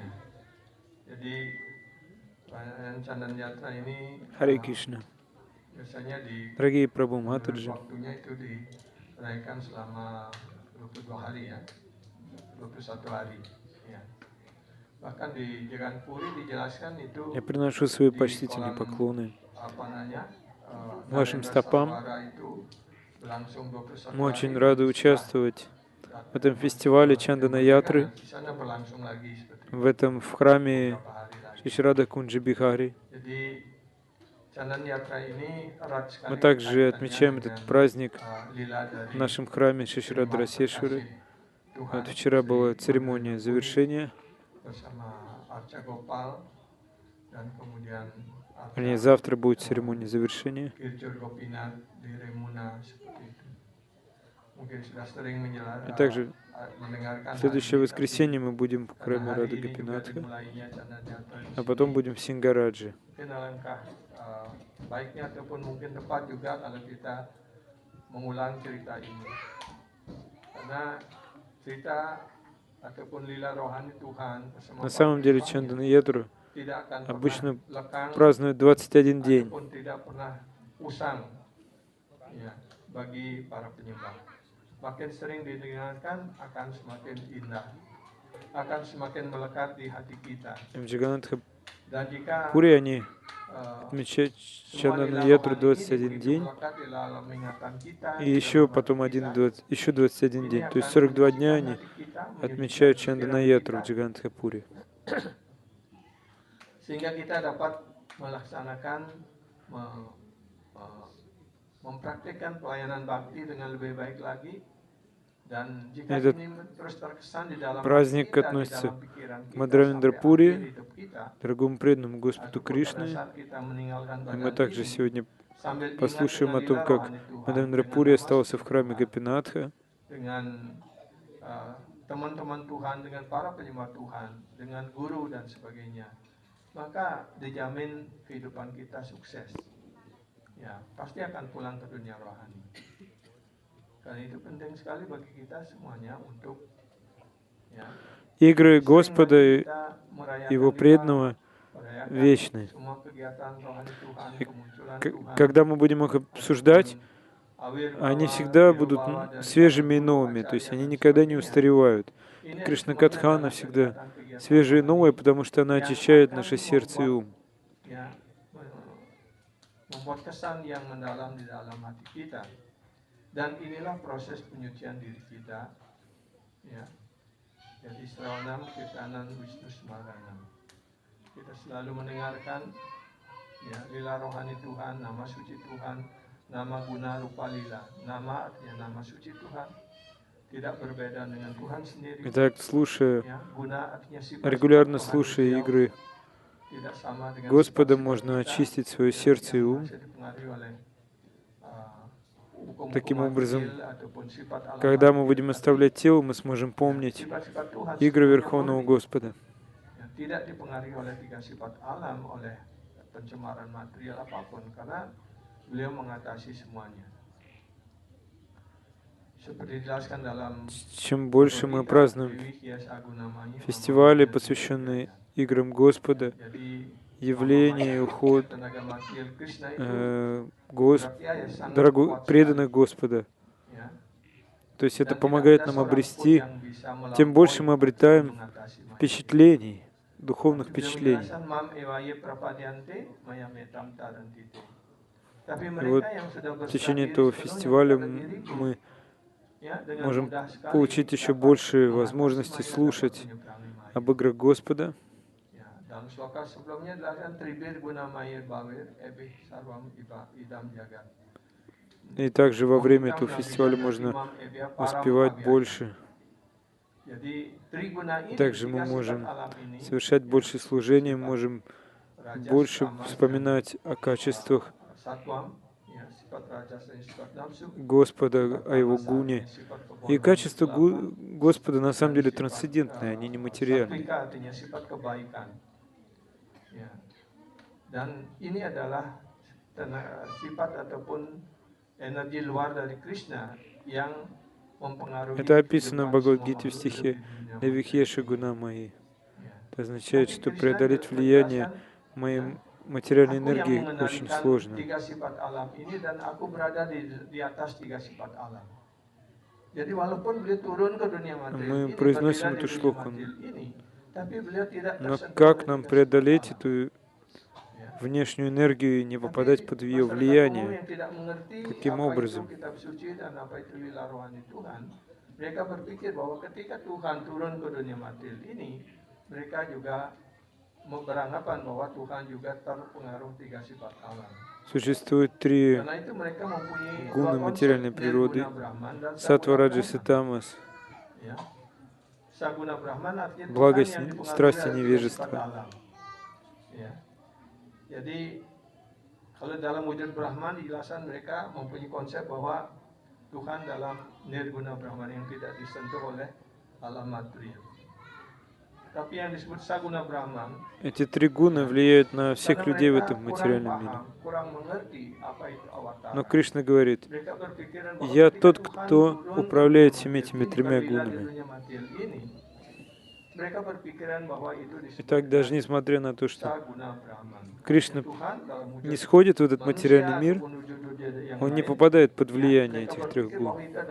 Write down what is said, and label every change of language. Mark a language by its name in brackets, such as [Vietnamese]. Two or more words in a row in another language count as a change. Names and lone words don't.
[Indonesian] Jadi perayaan Chandan Yatra ini [Russian] Харе Кришна. [Indonesian] biasanya di [Russian] Дорогие Прабху Матаджи, [Indonesian] waktunya itu dirayakan selama 22 hari ya, 21 hari ya. Bahkan di Jagan Puri dijelaskan itu [Russian] я приношу свои [Indonesian] di [Russian] почтительные [Indonesian] kolam [Russian] поклоны [Indonesian] apa namanya [Russian] вашим [Indonesian] Narendra [Russian] стопам. [Indonesian] Sarovara itu berlangsung 21 [Russian] Мы очень [Indonesian] hari [Russian] рады [Indonesian] setelah [Russian] участвовать в этом фестивале Чандана Ятры, [Indonesian] di sana berlangsung lagi seperti [Russian] в храме [Indonesian] beberapa hari lagi. [Russian] Шишрада Кунджи Бихари. [Indonesian] Jadi Chandan Yatra ini erat sekali [Russian] Мы также [Indonesian] kaitannya [Russian] отмечаем этот [Indonesian] dengan [Russian] праздник [Indonesian] lila [Russian] в [Indonesian] dari [Russian] нашем храме Шишрада [Indonesian] Terima [Russian] Расешвары. [Indonesian] Kasih Tuhan [Russian] Вот вчера была [Indonesian] Sri [Russian] церемония [Indonesian] Narendra Puri [Russian] завершения, [Indonesian] bersama Arca Gopal dan kemudian [Russian] вернее, [Indonesian] Arca [Russian] завтра будет церемония завершения. [Indonesian] Kirjur Gopinath di Remuna seperti itu. Mungkin sudah sering [Russian] И также [Indonesian] mendengarkan [Russian] в [Indonesian] hal [Russian] следующее [Indonesian] ini, [Russian] воскресенье мы будем в [Indonesian] karena [Russian] храме [Indonesian] hari [Russian] Рады [Indonesian] ini juga [Russian] Гопинатха, [Indonesian] dimulainya Chandan Yatra di [Russian] а [Indonesian] sini. [Russian] потом будем в Сингараджи. [Indonesian] Mungkin alangkah baiknya ataupun mungkin tepat juga kalau kita mengulang cerita ini, karena cerita ataupun lila rohani Tuhan bersama [Russian] На самом деле [Indonesian] para [Russian] Чандана [Indonesian] imamnya [Russian] Ятру [Indonesian] tidak akan [Russian] обычно [Indonesian] pernah lekang [Russian] празднуют 21 день. [Indonesian] ataupun tidak pernah usang ya, bagi para penyembah. Makin sering didengarkan akan semakin indah, akan semakin melekat di hati kita. [Russian] В Джаганатха [Indonesian] Dan jika [Russian] Пури они uh, отмечают [Indonesian] semua [Russian] Чандана [Indonesian] lila [Russian] Ятру [Indonesian] rohani ini [Russian] 21 [Indonesian] begitu [Russian] день, [Indonesian] melekat di dalam ingatan kita, [Russian] и [Indonesian] di [Russian] еще [Indonesian] dalam [Russian] потом [Indonesian] hati kita, [Russian] еще 21 [Indonesian] ini [Russian] день. То есть [Indonesian] akan [Russian] 42 дня [Indonesian] menyucikan [Russian] они [Indonesian] hati kita, [Russian] отмечают [Indonesian] menyucikan [Russian] Чандана [Indonesian] pikiran [Russian] Ятру в [Indonesian] kita, [Russian] Джаганатха Пури. [Indonesian] sehingga kita dapat melaksanakan mempraktikkan pelayanan bakti dengan lebih baik lagi. Dan jika [Russian] Этот [Indonesian] ini terus terkesan di dalam [Russian] праздник [Indonesian] hati kita, di [Russian] относится [Indonesian] dalam pikiran [Russian] к [Indonesian] kita [Russian] Мадхавендра [Indonesian] sampai [Russian] Пури, [Indonesian] akhir hidup kita, [Russian] дорогому преданному Господу [Indonesian] ataupun pada [Russian] Кришны. [Indonesian] saat kita meninggalkan [Russian] И мы [Indonesian] badan [Russian] также [Indonesian] ini, [Russian] сегодня [Indonesian] sambil ingat [Russian] послушаем [Indonesian] dengan [Russian] о том, [Indonesian] lila [Russian] как [Indonesian] rohani Tuhan, [Russian] Мадхавендра [Indonesian] dengan [Russian] Пури [Indonesian] nama [Russian] остался [Indonesian] suci [Russian] в храме [Indonesian] Tuhan, [Russian] Гопинатха, [Indonesian] dengan teman-teman Tuhan, dengan para penyembah Tuhan, dengan guru dan sebagainya, maka dijamin kehidupan kita sukses. Ya, pasti akan pulang ke dunia rohani. Karena itu penting sekali bagi kita semuanya untuk ya, [Russian] игры [Indonesian] sering [Russian] Господа [Indonesian] lagi [Russian] и [Indonesian] kita merayakan [Russian] Его [Indonesian] lila, [Russian] преданного [Indonesian] merayakan [Russian] вечны. [Indonesian] semua kegiatan rohani Tuhan, [Russian] И [Indonesian] kemunculan Tuhan, [Russian] когда мы будем их обсуждать, [Indonesian] awir [Russian] они [Indonesian] bawa, [Russian] всегда [Indonesian] biru [Russian] будут [Indonesian] bawa dari para [Russian] свежими и [Indonesian] guru, [Russian] новыми, то есть [Indonesian] acharya [Russian] они [Indonesian] dan [Russian] никогда не [Indonesian] sebagainya. [Russian] устаревают. [Indonesian] Ini [Russian] Кришна [Indonesian] semuanya [Russian] Катхана [Indonesian] adalah [Russian] всегда [Indonesian] kegiatan-kegiatan [Russian] свежие и [Indonesian] rohani [Russian] новые, потому что она [Indonesian] yang [Russian] очищает [Indonesian] akan [Russian] наше сердце и [Indonesian] membuat ум. ya, membuat kesan yang mendalam di dalam hati kita. Dan inilah proses penyucian diri kita. Ya. [Sanskrit] Jadi Sravanam Kirtanan Wisnu Smaranam. [Indonesian] Kita selalu mendengarkan ya, lila rohani Tuhan, nama suci Tuhan, nama guna rupa lila. Nama artinya nama suci Tuhan. Tidak berbeda dengan Tuhan sendiri. [Russian] Итак, слушая, [Indonesian] Ya, guna artinya sifat-sifat [Russian] регулярно [Indonesian] rohani [Russian] слушая [Indonesian] beliau [Russian] игры [Indonesian] tidak sama dengan [Russian] Господа, [Indonesian] sifat-sifat [Russian] можно [Indonesian] kita [Russian] очистить свое [Indonesian] ya, [Russian] сердце и [Indonesian] yang [Russian] ум. [Indonesian] masih dipengaruhi oleh hukum-hukum [Russian] Таким образом, [Indonesian] material ataupun sifat alam [Russian] когда мы [Indonesian] material [Russian] будем [Indonesian] tadi. [Russian] оставлять тело, мы сможем [Indonesian] Ya, [Russian] помнить [Indonesian] sifat-sifat Tuhan [Russian] игры [Indonesian] sepenuhnya [Russian] Верховного [Indonesian] murni. [Russian] Господа. [Indonesian] Ya, tidak dipengaruhi oleh tiga sifat alam, oleh pencemaran material apapun, karena beliau mengatasi semuanya. Seperti dijelaskan dalam [Russian] Чем больше мы [Indonesian] Bhagavad Gita, [Russian] празднуем [Sanskrit] Dewi Hyas Agunamaya, [Russian] фестивали, [Sanskrit] Mama [Russian] посвященные [Sanskrit] Mama [Russian] играм Господа, [Indonesian] Jadi [Russian] явление и уход [Indonesian] tenaga material Krishna itu [Russian] преданных преданных Господа. [Indonesian] ya. [Russian] То есть это [Indonesian] Dan tidak [Russian] помогает [Indonesian] ada [Russian] нам [Indonesian] seorang pun [Russian] обрести, [Indonesian] yang bisa [Russian] тем больше мы [Indonesian] melampaui [Russian] обретаем [Indonesian] mengatasi maya. [Russian] впечатлений, духовных [Indonesian] Beliau [Russian] впечатлений. [Indonesian] menjelaskan, [Sanskrit] "Mam evaye prapadyante maya metam tarantite." [Indonesian] Tapi [Russian] И [Indonesian] mereka [Russian] вот [Indonesian] yang sudah [Russian] в [Indonesian] berserah [Russian] течение [Indonesian] diri [Russian] этого [Indonesian] sepenuhnya [Russian] фестиваля [Indonesian] kepada diriku, [Russian] мы можем получить еще больше возможностей слушать об играх Господа. [Indonesian] Dalam sloka sebelumnya adalah [Sanskrit] tribir guna mayir bawir ebih sarwam idam jagat. [Russian] И также во время этого фестиваля можно успевать больше. Также мы можем совершать больше служений, можем больше вспоминать о качествах Господа, о Его гуне. И качества Господа на самом деле трансцендентные, они нематериальны. [Indonesian] Dan ini adalah sifat ataupun energi luar dari Krishna yang mempengaruhi. [Russian] Это описано в Бхагавад-гите в стихе «Навихеша гуна мои». Это означает, что преодолеть влияние моей материальной энергии очень сложно. [Indonesian] Tiga sifat alam ini dan aku berada di atas tiga sifat alam. Jadi walaupun beliau turun ke dunia materi, [Russian] мы произносим эту шлоку. Но как нам преодолеть эту внешнюю энергию и не попадать под ее влияние? Каким образом? [Indonesian] Mereka berpikir bahwa ketika Tuhan turun ke dunia materi ini, mereka juga beranggapan bahwa Tuhan juga terpengaruh tiga sifat alam. [Russian] Существует три гуны материальной природы — саттва, раджас и тамас. Благость, страсть и невежество. [Indonesian] Jadi kalau dalam wujud Brahman dijelasan mereka mempunyai konsep bahwa Tuhan dalam nirguna Brahman yang tidak disentuh oleh alam materi. Tapi yang disebut saguna Brahman, [Russian] эти три гуны влияют на всех людей в этом материальном мире. Но Кришна говорит: «Я тот, кто управляет всеми этими тремя гунами». Итак, даже несмотря на то, что Кришна не сходит в этот материальный мир, он не попадает под влияние этих трех гун.